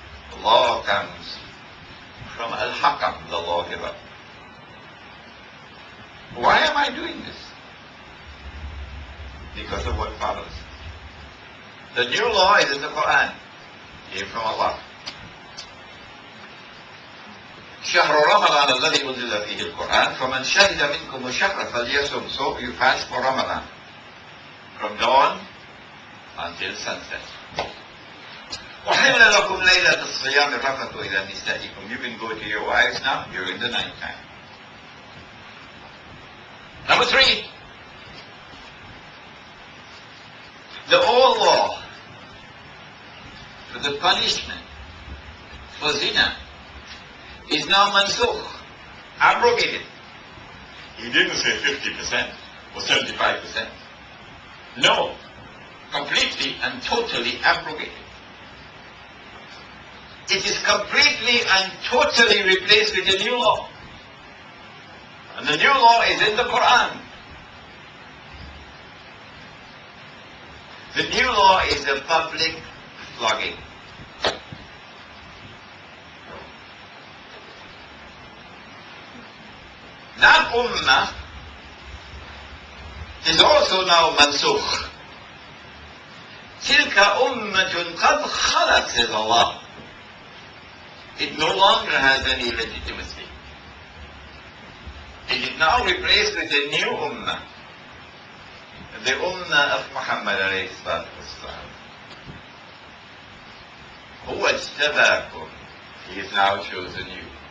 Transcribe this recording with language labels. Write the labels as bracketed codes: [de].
[en] The law comes from Al-Hakam, the lawgiver. Why am I doing this? Because of what follows. The new law is in the Quran. Came from Allah. [ar] شهر رمضان الذي أنزل فيه القرآن فمن شهد منكم الشهر فليصم. [en] So you fast for Ramadan from dawn until sunset. [ar] وحل لكم ليلة الصيام الرفث إلى نسائكم. [en] You can go to your wives now during the night time. Number 3, the old law for the punishment for zina is now mansukh, abrogated. He didn't say 50% or 75%. No, completely and totally abrogated. It is completely and totally replaced with a new law. And the new law is in the Quran. The new law is a public flogging. That ummah is also now mansukh. [ar] تلك أمة قد خلت, [en] says Allah. It no longer has any legitimacy. It is now replaced with a new ummah. The ummah of Muhammad alayhi salatu wasalam. [ar] هو اجتباكم. [en] He has now chosen you.